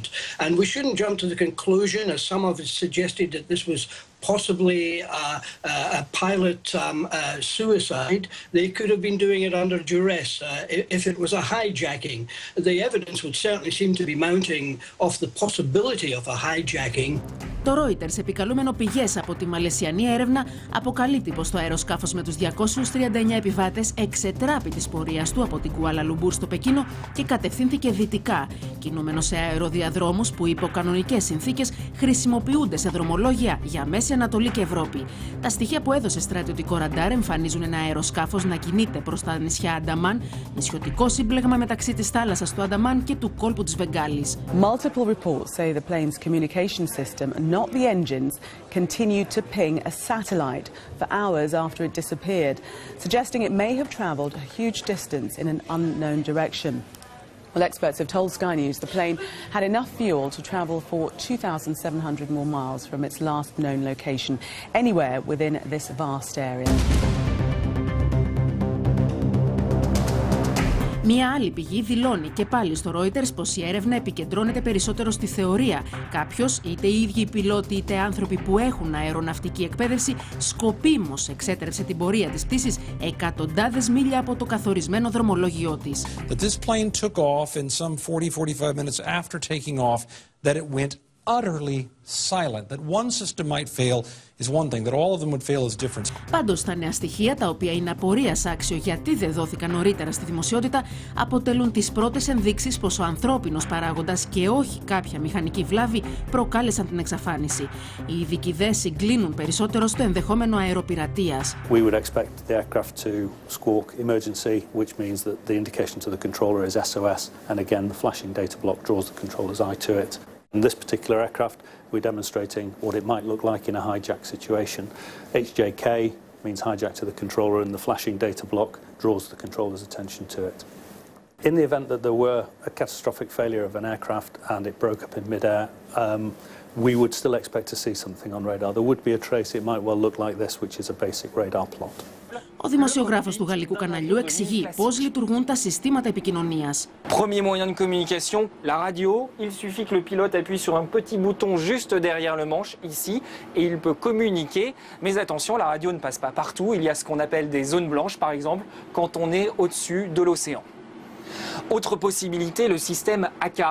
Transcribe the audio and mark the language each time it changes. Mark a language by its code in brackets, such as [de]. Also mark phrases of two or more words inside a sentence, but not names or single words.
[en] And we shouldn't jump to the conclusion, as some of it suggested, that this was possibly a pilot suicide. They could have been doing it under duress. If it was a hijacking, the evidence would certainly seem to be mounting of the possibility of a hijacking. [el] Το Reuters, επικαλούμενο πηγές από τη Μαλαισιανή έρευνα, αποκαλύπτει πως το αεροσκάφος με τους 239 επιβάτες εξετράπη της πορείας του από την Κουάλα Λουμπούρ στο Πεκίνο και κατευθύνθηκε δυτικά, κινούμενο σε αεροδιαδρόμους που υπό κανονικές συνθήκες χρησιμοποιούνται σε δρομολόγια για Μέση Ανατολή και Ευρώπη. Τα στοιχεία που έδωσε στρατιωτικό ραντάρ εμφανίζουν ένα αεροσκάφος να κινείται προς τα νησιά Ανταμάν, νησιωτικό σύμπλεγμα μεταξύ της θάλασσας του Ανταμάν και του κόλπου της Βεγγάλης. [en] Multiple reports say the plane's communication system, not the engines, continued to ping a satellite for hours after it disappeared, suggesting it may have traveled a huge distance in an unknown direction. Well, experts have told Sky News the plane had enough fuel to travel for 2,700 more miles from its last known location, anywhere within this vast area. [el] Μία άλλη πηγή δηλώνει και πάλι στο Reuters πως η έρευνα επικεντρώνεται περισσότερο στη θεωρία. Κάποιος, είτε οι ίδιοι οι πιλότοι είτε άνθρωποι που έχουν αεροναυτική εκπαίδευση, σκοπίμως εξέτρεψε την πορεία της πτήσης εκατοντάδες μίλια από το καθορισμένο δρομολόγιό της. [en] That this plane took off in some 40-45 minutes after taking off, that it went utterly silent. That one system might fail is one thing, that all of them would fail is different. [el] Πάντως, τα νέα στοιχεία, τα οποία είναι απορίας άξιο γιατί δεν δόθηκαν νωρίτερα στη δημοσιότητα, αποτελούν τις πρώτες ενδείξεις πως ο ανθρώπινος παράγοντας και όχι κάποια μηχανική βλάβη προκάλεσαν την εξαφάνιση. Οι ειδικοί δε συγκλίνουν περισσότερο στο ενδεχόμενο αεροπειρατείας. [en] We would expect the aircraft to squawk emergency, which means that the indication to the controller is SOS, and again the flashing data block draws the controller's eye to it. In this particular aircraft, we're demonstrating what it might look like in a hijack situation. HJK means hijack to the controller, and the flashing data block draws the controller's attention to it. In the event that there were a catastrophic failure of an aircraft and it broke up in mid-air, we would still expect to see something on radar. There would be a trace. It might well look like this, which is a basic radar plot. [el] Ο δημοσιογράφος του γαλλικού καναλιού εξηγεί πώς λειτουργούν τα συστήματα επικοινωνίας. [fr] Premier moyen de communication, la radio. Il suffit que le pilote appuie sur un petit bouton juste derrière le manche, ici, et il peut communiquer. Mais attention, la radio ne passe pas partout. Il y a ce qu'on appelle des zones blanches, par exemple, quand on est au-dessus de l'océan. Autre possibilité, le système ACAR.